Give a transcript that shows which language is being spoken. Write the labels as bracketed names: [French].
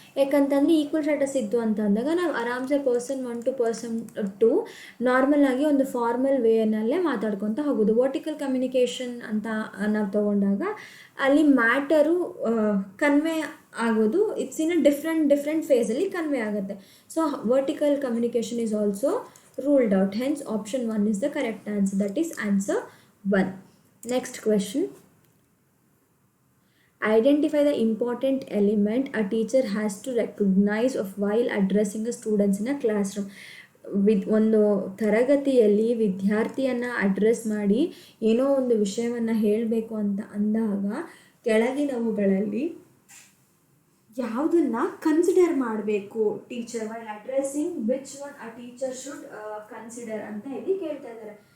[Kannada] ಯಾಕಂತಂದರೆ equal status ಇತ್ತು ಅಂತ ಅಂದಾಗ ನಾವು ಆರಾಮ್ಸೆ ಪರ್ಸನ್ 1 to ಪರ್ಸನ್ 2 ನಾರ್ಮಲ್ ಆಗಿ ಒಂದು ಫಾರ್ಮಲ್ ವೇನಲ್ಲೇ ಮಾತಾಡ್ಕೊತ ಹೋಗೋದು. ವರ್ಟಿಕಲ್ ಕಮ್ಯುನಿಕೇಷನ್ ಅಂತ ನಾವು ತೊಗೊಂಡಾಗ ಅಲ್ಲಿ ಮ್ಯಾಟರು ಕನ್ವೆ ಆಗೋದು [English] it's in a different [Kannada] ಫೇಸಲ್ಲಿ convey ಆಗುತ್ತೆ. [English] So vertical communication is also ruled out. Hence option 1 is the correct answer. That is answer 1. Next question. Identify the important element a teacher has to recognize of while addressing the students in a classroom. [Kannada] ಒಂದು ತರಗತಿಯಲ್ಲಿ ವಿದ್ಯಾರ್ಥಿಯನ್ನು address ಮಾಡಿ ಏನೋ ಒಂದು ವಿಷಯವನ್ನು ಹೇಳಬೇಕು ಅಂತ ಅಂದಾಗ ಕೆಳಗಿನವುಗಳಲ್ಲಿ ಯಾವುದನ್ನು ಕನ್ಸಿಡರ್ ಮಾಡಬೇಕು teacher [English] while addressing, which one a teacher should consider [Kannada] ಅಂತ ಇಲ್ಲಿ ಕೇಳ್ತಾ ಇದ್ದಾರೆ.